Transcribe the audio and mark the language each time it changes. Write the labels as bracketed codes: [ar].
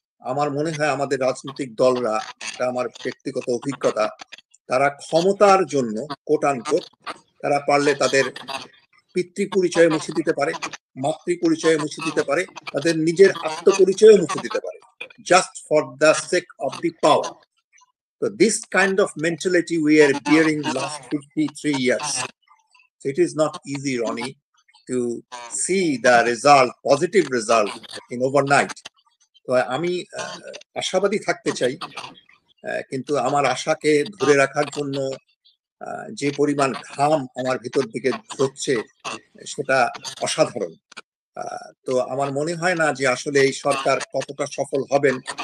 [bn] আমার মনে হয় আমাদের রাজনৈতিক দলরা, এটা আমার ব্যক্তিগত অভিজ্ঞতা, তারা ক্ষমতার জন্য কোট আনকোট, তারা পারলে তাদের পিতৃ পরিচয় মুছে দিতে পারে, মাতৃ পরিচয় মুছে দিতে পারে, তাদের নিজের আত্মপরিচয় মুছে দিতে পারে, [en] just for the sake of the power. So this kind of mentality we are bearing last 53 years. So it is not easy, Ronnie, to see the result, positive result in overnight. [bn] তো আমি আশাবাদী থাকতে চাই, কিন্তু আমার আশাকে ধরে রাখার জন্য যে পরিমাণ ঘাম আমার ভিতর দিকে ঝরছে সেটা অসাধারণ। তো আমার মনে হয় না যে আসলে এই সরকার কতটা সফল হবেন।